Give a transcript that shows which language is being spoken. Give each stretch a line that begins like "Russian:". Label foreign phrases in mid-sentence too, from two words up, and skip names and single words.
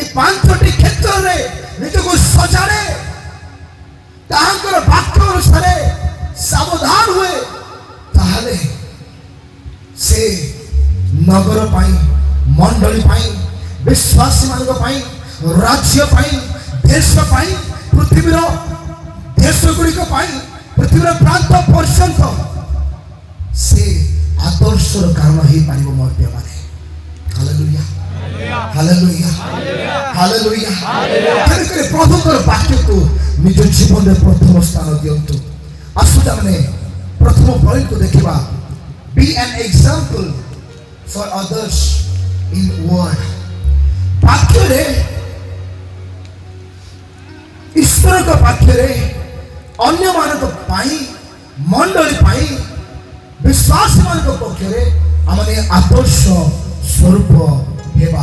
Odia: 5ଟି କ୍ଷେତ୍ରରେ ନିଜକୁ ସଜାଡ଼େ, ତାହାଙ୍କର ବାକ୍ୟ ଅନୁସାରେ ସାବଧାନ ହୁଏ, ତାହେଲେ ସେ ନଗର ପାଇଁ, ମଣ୍ଡଳୀ ପାଇଁ, ବିଶ୍ୱାସୀ ମାନଙ୍କ ପାଇଁ, ରାଜ୍ୟ ପାଇଁ, ଦେଶ ପାଇଁ, ପୃଥିବୀର ଦେଶ ଗୁଡ଼ିକ ପାଇଁ, ପୃଥିବୀର ପ୍ରାନ୍ତ ପର୍ଯ୍ୟନ୍ତ ସେ ଆଦର୍ଶର କାରଣ ହେଇପାରିବ। ମୋର ପ୍ରିୟମାନେ, ହାଲେଲୁୟା, ହାଲେଲୁୟା, ହାଲେଲୁୟା। ତେଣୁକରି ପ୍ରଭୁଙ୍କର ବାକ୍ୟକୁ ନିଜ ଜୀବନରେ ପ୍ରଥମ ସ୍ଥାନ ଦିଅନ୍ତୁ। ଆସନ୍ତୁ ଆମେ ପ୍ରଥମ ପଏଣ୍ଟକୁ ଦେଖିବା।
English: Be an example for others in word.
Odia: ବାକ୍ୟରେ, ଈଶ୍ୱରଙ୍କ ବାକ୍ୟରେ ଅନ୍ୟମାନଙ୍କ ପାଇଁ, ମଣ୍ଡଳୀ ପାଇଁ, ବିଶ୍ୱାସୀ ମାନଙ୍କ ପକ୍ଷରେ ଆମେ ଆଦର୍ଶ ସ୍ୱରୂପ ହେବା।